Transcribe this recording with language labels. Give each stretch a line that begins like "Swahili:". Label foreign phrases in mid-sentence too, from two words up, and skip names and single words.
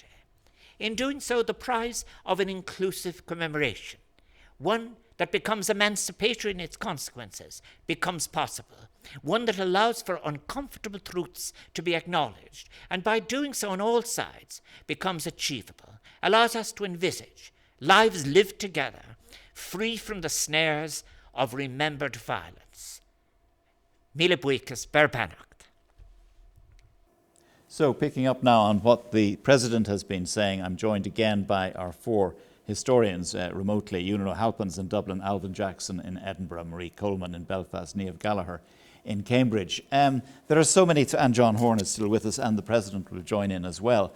English: In doing so, the prize of an inclusive commemoration, one that becomes emancipatory in its consequences, becomes possible, one that allows for uncomfortable truths to be acknowledged, and by doing so on all sides becomes achievable, allows us to envisage lives lived together, free from the snares of remembered violence.
Irish: Míle buíochas Berbanacht.
English: So picking up now on what the President has been saying, I'm joined again by our four historians remotely: Eunan O'Halpen in Dublin, Alvin Jackson in Edinburgh, Marie Coleman in Belfast, Niamh Gallagher in Cambridge. There are so many, and John Horne is still with us, and the President will join in as well.